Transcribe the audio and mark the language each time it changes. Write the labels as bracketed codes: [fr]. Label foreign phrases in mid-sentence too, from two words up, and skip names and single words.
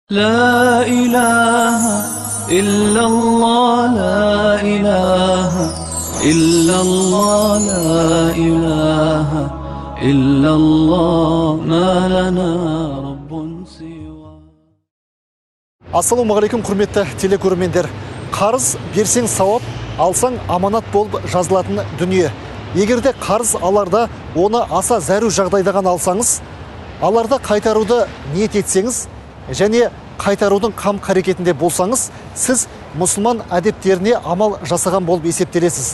[ar] لا إله إلا الله لا إله إلا الله لا إله إلا الله ما لنا رب سوى. [kk] Ассалаумағалейкум құрметті телекөрермендер. Қарыз берсең сауап, алсаң аманат болып жазылатын дүние. Егерде қарыз аларда оны аса зәру жағдайда ғана алсаңыз, аларда қайтаруды ниет етсеңіз және қайтарудың қам қарекетінде болсаңыз, сіз мұсылман әдептеріне амал жасаған болып есептелесіз.